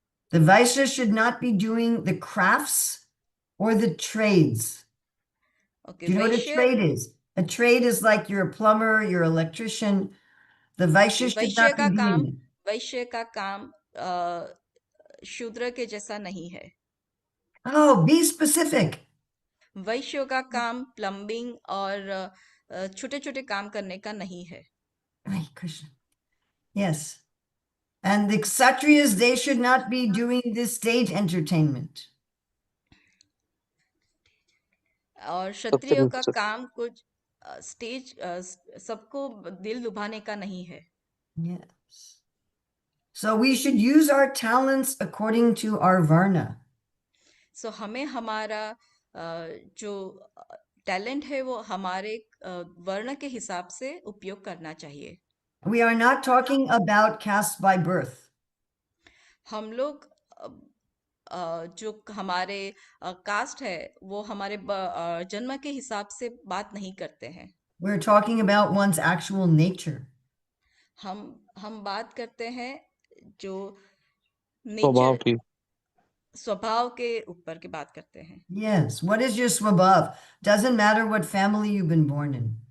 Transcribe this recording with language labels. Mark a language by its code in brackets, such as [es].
[en] The Vaishyas should not be doing the crafts or the trades. Okay, Do you know what a trade is? A trade is like you're a plumber, you're an electrician. The Vaishyas should not be doing it. [hi] वैश्य का काम शूद्र के जैसा नहीं है। [en] Oh, be specific. [hi] वैश्य का काम plumbing और छोटे छोटे काम करने का नहीं है। [en] Right, Krishna. Yes. And the Kshatriyas, they should not be doing this stage entertainment. [hi] और क्षत्रियों का काम कुछ स्टेज सबको दिल लुभाने का नहीं है। [en] Yes. So we should use our talents according to our varna. [hi] So हमें हमारा जो टैलेंट है वो हमारे वर्ण के हिसाब से उपयोग करना चाहिए। [en] We are not talking about caste by birth. [hi] हम लोग जो हमारे कास्ट है वो हमारे जन्म के हिसाब से बात नहीं करते हैं। [en] We're talking about one's actual nature. [hi] हम बात करते हैं जो स्वभाव [en] nature [hi] की। स्वभाव के ऊपर की बात करते हैं। [en] Yes. What is your swabhav? Doesn't matter what family you've been born in.